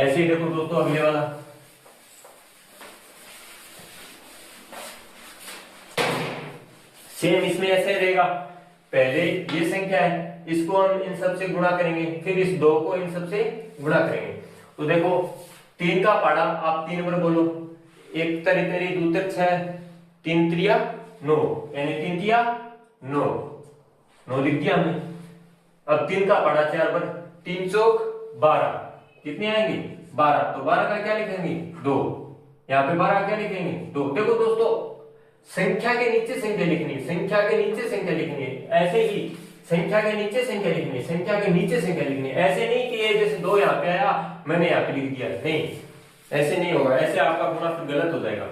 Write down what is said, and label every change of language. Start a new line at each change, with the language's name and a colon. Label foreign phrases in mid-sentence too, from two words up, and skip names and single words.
Hindi: ऐसे ही देखो दोस्तों अगले वाला, सेम इसमें ऐसे रहेगा, पहले ये संख्या है इसको हम इन सब से गुणा करेंगे, फिर इस 2 को इन सब से गुणा करेंगे। तो देखो 3 का पहाड़ा आप 3 बार बोलो, 1 तरी तरी 2 तर 6 3 त्रिया 9, यानी 3 तिया 9, 9 लिख दिया हमने। अब 3 का पहाड़ा 4 बार, 3 चौक 12, कितने आएंगे 12, तो 12 का क्या लिखेंगे 2, यहाँ पे 12 क्या लिखेंगे 2। देखो दोस्तों संख्या के नीचे संख्या लिखनी है, संख्या के नीचे संख्या लिखनी है, ऐसे ही संख्या के नीचे संख्या लिखनी है, संख्या के नीचे संख्या लिखनी है, ऐसे नहीं कि ये जैसे 2 यहाँ पे आया मैंने यहाँ पे लिख दिया, नहीं ऐसे नहीं होगा, ऐसे आपका गुणा फिर गलत हो जाएगा।